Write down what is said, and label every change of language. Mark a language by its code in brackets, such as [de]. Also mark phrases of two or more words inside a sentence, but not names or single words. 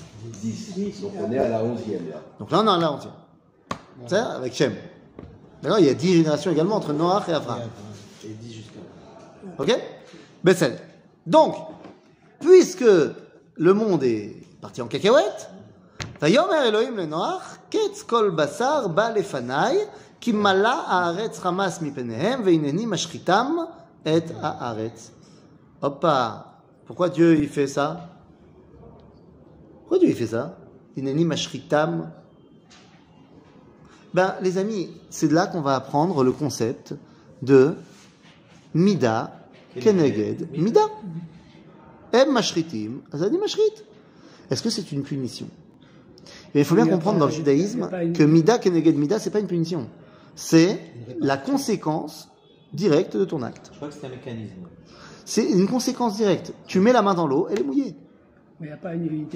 [fr] 10? Donc on est à la 11e là. Donc là, on en a entier. C'est ça, avec Shem. D'accord, il y a 10 générations également entre Noach et Avraham. Et 10 jusqu'à. Ok? Bessel. Donc, puisque le monde est parti en cacahuète, [he] ויאמר אלהים לנח, קץ כל בשר בא לפני, כי מלאה הארץ חמס מפניהם, והנני משחיתם את הארץ. Hoppa. [fr] Pourquoi Dieu il fait ça? Pourquoi Dieu il fait ça? [he] הנני משחיתם. [fr] Ben, les amis, c'est de là qu'on va apprendre le concept de [he] מידה, כנגד, מידה. Em mashritim, azadi mashrit. [fr] Est-ce que c'est une punition? Et il faut bien comprendre dans le judaïsme que [he] מידה, כנגד, מידה, [fr] c'est pas une punition. C'est la conséquence directe de ton acte. Je crois que c'est un mécanisme. C'est une conséquence directe. Tu mets la main dans l'eau, elle est mouillée. Mais il n'y a pas une idée.